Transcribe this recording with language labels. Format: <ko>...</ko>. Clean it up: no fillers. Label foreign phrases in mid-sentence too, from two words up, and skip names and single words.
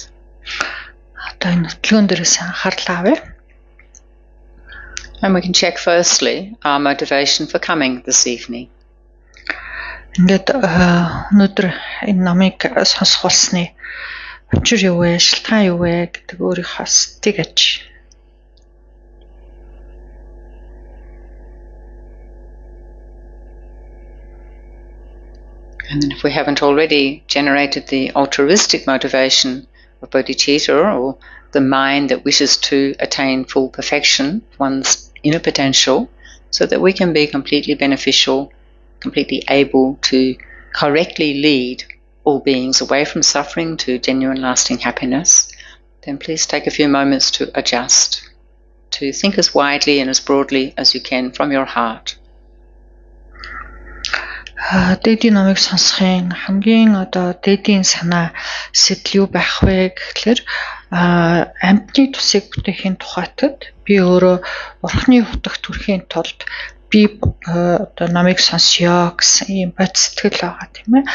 <mn>Одоо энэ хөдөлгөөн дээрээс анхаарлаа авъя.</mn> <en>And we can check firstly our motivation for coming this evening.</en> <mn>Ингээд өнөөдөр энэ намыг сонсох болсны учир юу вэ, шалтгаан юу вэ гэдэг өөрийнхөө сэтгэж.</mn> <en>And then if we haven't already generated the altruistic motivation of bodhicitta or the mind that wishes to attain full perfection, one's inner potential, so that we can be completely beneficial, completely able to correctly lead all beings away from suffering to genuine lasting happiness, then please take a few moments to adjust, to think as widely and as broadly as you can from your heart.</en> <mn>дээдийн номыг сонсохын хамгийн одоо дээдийн санаа сэтэл юу байх вэ гэхлээр амьтны тусыг бүтээхийн тухайтад би өөрөө бурхны утагт хүрэхийн тулд би одоо номыг сонсё гэсэн ийм бод сэтгэл байгаа тийм ээ.</mn>